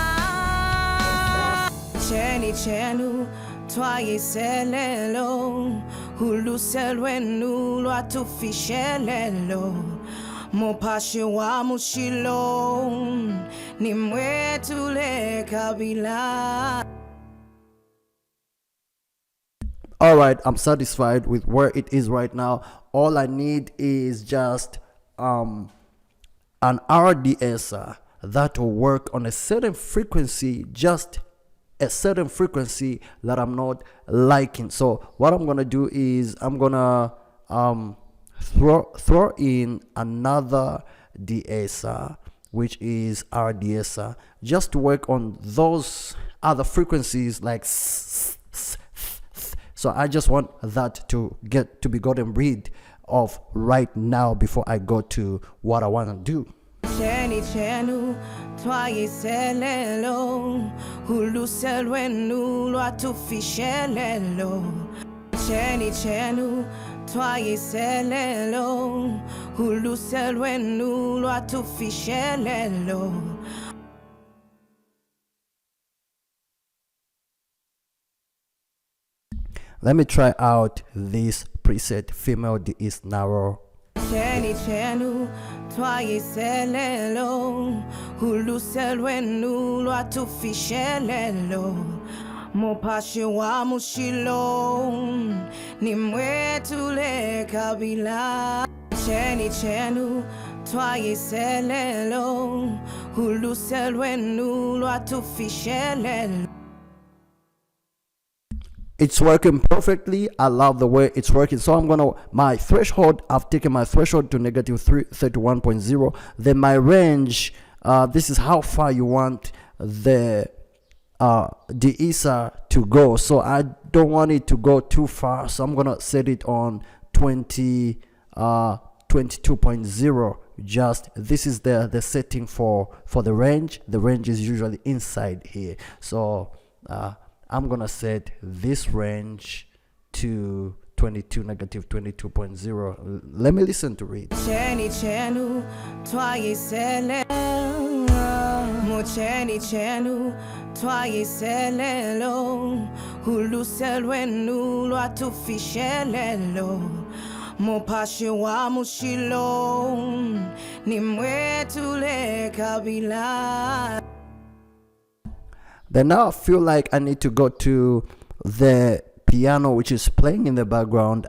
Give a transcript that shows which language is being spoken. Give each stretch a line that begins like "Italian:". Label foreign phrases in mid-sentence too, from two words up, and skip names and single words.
Bemba: Cheni chenu twayiselelo, huluselwenu lwatufishelelo. Mopashi wa mushilo ni mwetule kabila.
English: All right, I'm satisfied with where it is right now. All I need is just an RDS that will work on a certain frequency, just a certain frequency that I'm not liking. So what I'm gonna do is I'm gonna throw in another de-esser, which is our de-esser, just to work on those other frequencies like so I just want that to be gotten rid of right now before I go to what I want to do.
Bemba: Cheni chenu twayiselelo uluselwenu lwatufishelelo cheni chenu twayiselelo uluselwenu lwatufishelelo.
English: Let me try out this preset female D is narrow.
Bemba: Cheni chenu twayiselelo uluselwenu lwatufishelelo mopashi wa mushilo nimwetule kabila cheni chenu twayiselelo uluselwenu lwatufishelelo.
English: It's working perfectly. I love the way it's working. So I'm gonna, my threshold, I've taken my threshold to negative 31.0. Then my range, this is how far you want the de-esser to go. So I don't want it to go too far, so I'm gonna set it on 22.0. just this is the setting for the range. The range is usually inside here, so I'm gonna set this range to 22 negative 22.0. Let me listen to it.
Bemba: Cheni chenu twayisele Mocheni chenu twayiselelo uluselwenu lwatufishelelo mopashi wa mushilo nimwetule kabila.
English: Then now I feel like I need to go to the piano, which is playing in the background.